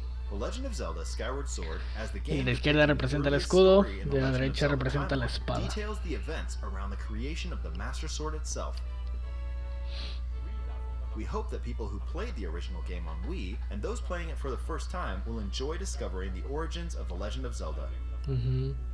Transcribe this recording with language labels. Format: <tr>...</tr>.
<en>The Legend of Zelda Skyward Sword, as the game</en> <es>De la izquierda representa el escudo, de la derecha representa la espada.</es> <en>details the events around the creation of the Master Sword itself. We hope that people who played the original game on Wii and those playing it for the first time will enjoy discovering the origins of The Legend of Zelda. Uh-huh.</en>